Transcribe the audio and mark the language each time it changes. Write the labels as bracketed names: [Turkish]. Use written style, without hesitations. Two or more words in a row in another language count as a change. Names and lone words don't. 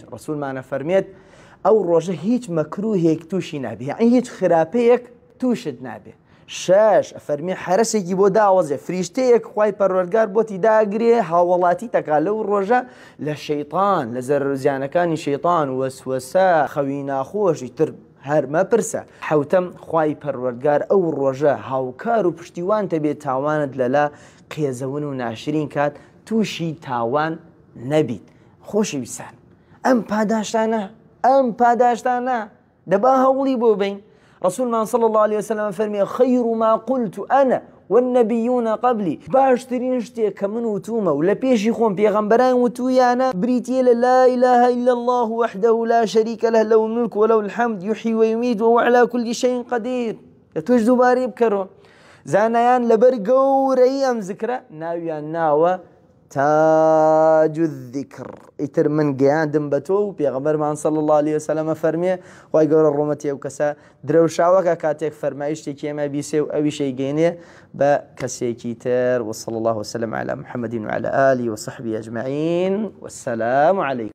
[Central Kurdish] ڕەسوولمانە فەرمێت ئەو ڕۆژە هیچ مەکروهێک تووشی نابێ یعنی هیچ خراپەیەک تووشت نابێ شەش فەرمێ حرەسێکی بۆ داوەزێ فریشتەیەک خوای پەروەردگار بۆتی داگرێ هاوڵاتی تەکا لەو ڕۆژە لە شەیطان لە زەرزیانەکانی شەیطان وەسوەسە خەوی ناخۆشی تر هەرمە پرسە حوتەم خوای پەروەردگار ئەو ڕۆژە هاوکار و پشتیوان تەبێت تاوانت لەلا قێزەون و ناشرین کات تووشی تاوان نەبیت خۆشەویستان ئەم پاداشتانە دەبا هەوڵی بۆ بین ڕەسوولمان [Arabic] صلی الله عليه وسلم [Central Kurdish] فەرمێ [Arabic] خەیر ما قلت أنا والنبيون قبلي [Central Kurdish] باشترين شتێک کە من وتومە و لە پێشی خۆم پێغەمبەران وتویانە بریتیە لە [Arabic] لا إله إلا الله وحده لا شريك له له الملك وله الحمد يحيي ويميت وهو على كل شيء قدير [Central Kurdish] توش دووبارەی بکەڕۆ زانایان لەبەر گەورەی ئەم ذکرە ناویان ناوە [Arabic] تاج الذكر [Central Kurdish] ئیتر من گەیاندم بە تۆ و پێغەمبەرمان [Arabic] صلی الله عليه وسلم [Central Kurdish] فەرمێ خوای گەورە ڕۆمەتی ئەو کەسە درەوشاوەکە کاتێک فەرمای شتێکی ئێمە بیسێ و ئەویشەی گەینێ بە کەسێکی تر [Arabic] وصلى الله وسلم على محمد وعلى آله وصحبه أجمعين والسلام عليكم